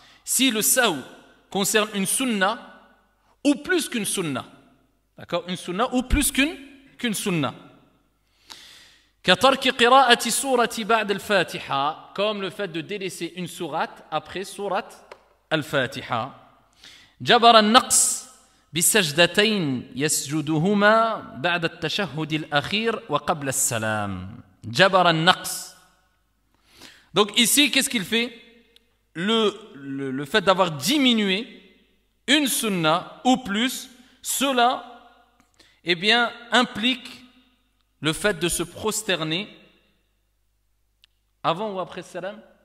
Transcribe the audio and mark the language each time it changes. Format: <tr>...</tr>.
<fr>Si le sahw concerne une sunna ou plus qu'une sunna, d'accord, une sunna ou plus qu'une sunna,</fr> <ar>كَتَرْكِ قِرَاءَةِ سُورَةِ بَعْدَ الْفَاتِحَةِ,</ar> <fr>comme le fait de délaisser une sourate après sourate al-Fatiha.</fr> <ar>جبر النقص بسجدتين يسجدهما بعد التشهد الأخير وقبل السلام. جبر النقص.</ar> <fr>Donc ici, qu'est-ce qu'il fait? Le fait d'avoir diminué une sunna ou plus, cela eh bien, implique le fait de se prosterner avant ou après le salam?</fr>